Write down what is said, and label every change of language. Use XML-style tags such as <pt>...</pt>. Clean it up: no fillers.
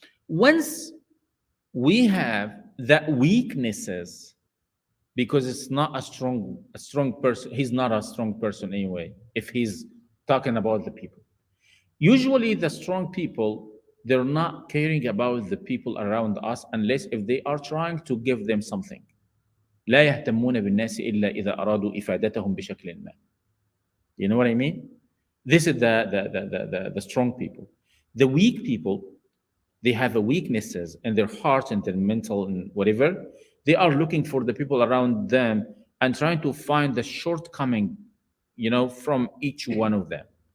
<en>Once we have that weaknesses, because it's not a strong person. He's not a strong person anyway, if he's talking about the people. Usually the strong people, they're not caring about the people around us unless if they are trying to give them something.</en> <ar>لا يهتمون بالناس إلا إذا أرادوا إفادتهم بشكل ما.</ar> <en>You know what I mean? This is the strong people. The weak people, they have a weaknesses in their heart and their mental and whatever. They are looking for the people around them and trying to find the shortcoming, you know, from each one of them.</en>